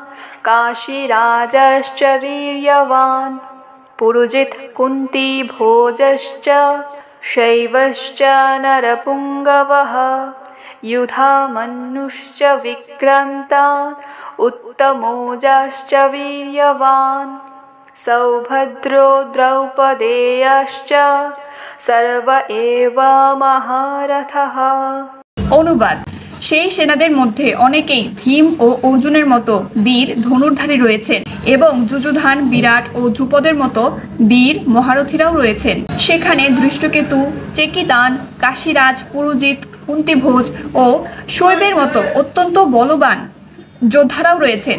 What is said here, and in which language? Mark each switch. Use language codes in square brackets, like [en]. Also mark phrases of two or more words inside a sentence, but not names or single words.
[sa] काशीराजश्च वीर्यवान् पुरुजित् कुन्तीभोजश्च शैवश्च नरपुङ्गवः युधामन्युश्च विक्रान्ता उत्तमोजाश्च वीर्यवान् सौभद्रो द्रौपदेयश्च सर्व एव महारथः। [bn] অনুবাদ। সেই সেনাদের মধ্যে অনেকেই ভীম ও অর্জুনের মতো বীর ধনুর্ধারী রয়েছেন এবং যুযুধান, বিরাট ও ধ্রুপদের মতো বীর মহারথীরাও রয়েছেন। সেখানে ধৃষ্টকেতু, চেকিতান, কাশীরাজ, পুরুজিত, কুন্তিভোজ ও শৈবের মতো অত্যন্ত বলবান যোদ্ধারাও রয়েছেন।